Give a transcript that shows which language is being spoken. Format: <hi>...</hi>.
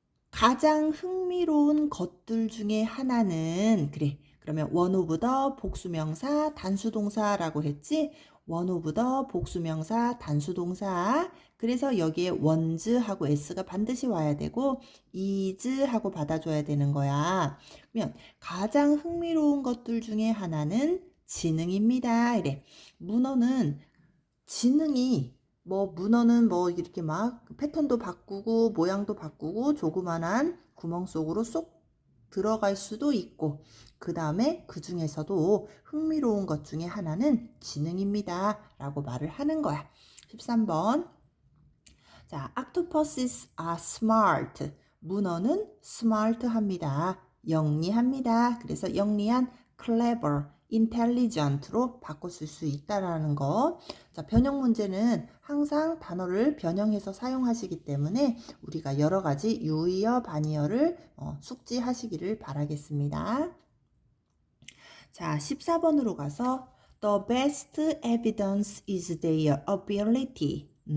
<ko>가장 흥미로운 것들 중에 하나는, 그래, 그러면</ko> <en>one of the</en> <ko>복수명사 단수동사라고 했지?</ko> <en>one of the</en> <ko>복수명사 단수동사. 그래서 여기에 ones 하고 s가 반드시 와야 되고 is 하고 받아줘야 되는 거야. 그러면 가장 흥미로운 것들 중에 하나는 지능입니다. 이래. 문어는 지능이 문어는 이렇게 막 패턴도 바꾸고 모양도 바꾸고 조그만한 구멍 속으로 쏙 들어갈 수도 있고, 그 다음에 그 중에서도 흥미로운 것 중에 하나는 지능입니다 라고 말을 하는 거야. 13번. 자,</ko> <en>octopuses are smart.</en> <ko>문어는 smart합니다. 영리합니다. 그래서 영리한</ko> <en>clever, intelligent</en> <ko>로 바꿔 쓸 수 있다라는 거. 자, 변형 문제는 항상 단어를 변형해서 사용하시기 때문에 우리가 여러 가지 유의어, 반의어를 숙지하시기를 바라겠습니다. 자, 14번으로 가서</ko> <en>The best evidence is their ability.</en>